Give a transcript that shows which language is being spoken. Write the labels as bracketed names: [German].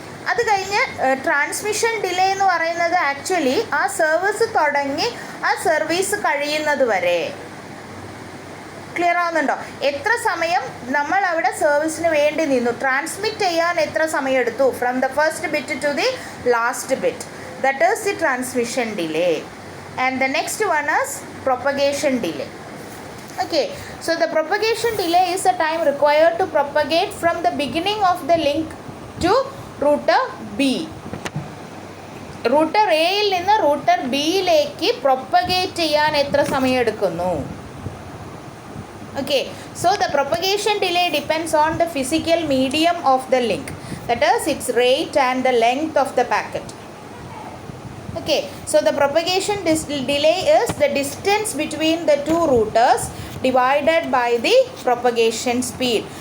[Malayalam] അത് കഴിഞ്ഞ് transmission delay എന്ന് പറയുന്നത് ആക്ച്വലി ആ സർവീസ് തുടങ്ങി ആ സർവീസ് കഴിയുന്നത് വരെ. ക്ലിയർ ആവുന്നുണ്ടോ? എത്ര സമയം നമ്മൾ അവിടെ സർവീസിന് വേണ്ടി നിന്നു, ട്രാൻസ്മിറ്റ് ചെയ്യാൻ എത്ര സമയം എടുത്തു [English] From the first bit to the last bit, that is the transmission delay. And the next one is propagation delay. Okay, so the propagation delay is the time required to propagate from the beginning of the link to router B. [Malayalam] Router A യിൽ നിന്ന് router B യിലേക്ക് propagate ചെയ്യാൻ എത്ര സമയം എടുക്കുന്നു? [English] Okay, so the propagation delay depends on the physical medium of the link, that is its rate and the length of the packet. Okay, so the propagation delay is the distance between the two routers divided by the propagation speed.